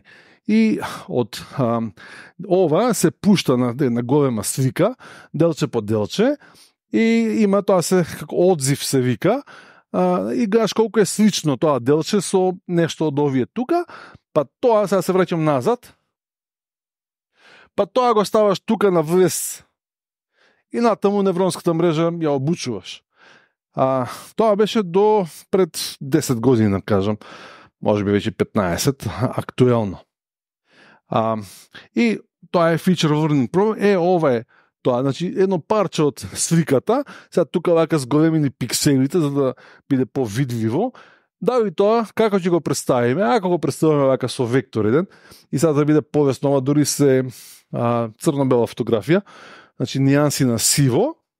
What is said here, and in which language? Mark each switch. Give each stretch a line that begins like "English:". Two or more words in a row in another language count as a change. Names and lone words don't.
Macedonian: И од ова се пушта на една голема слика, делче по делче, и има тоа се како одзив се вика, и гледаш колку е слично тоа делче со нешто од овие тука, па тоа, сега се враќам назад, па тоа го ставаш тука на врез и натаму невронската мрежа ја обучуваш. Тоа беше до пред 10 години, да кажам, може би веќе 15, актуелно. И тоа е
English: feature learning problem.
Macedonian: Ова е тоа, значи едно парче од сликата, сега тука вака с големини пикселите за да биде повидливо. И тоа како ќе го представиме? Ако го представиме вака со вектор еден, и сега да биде полесно, ова дури се црно-бела фотографија, значи нијанси на сиво.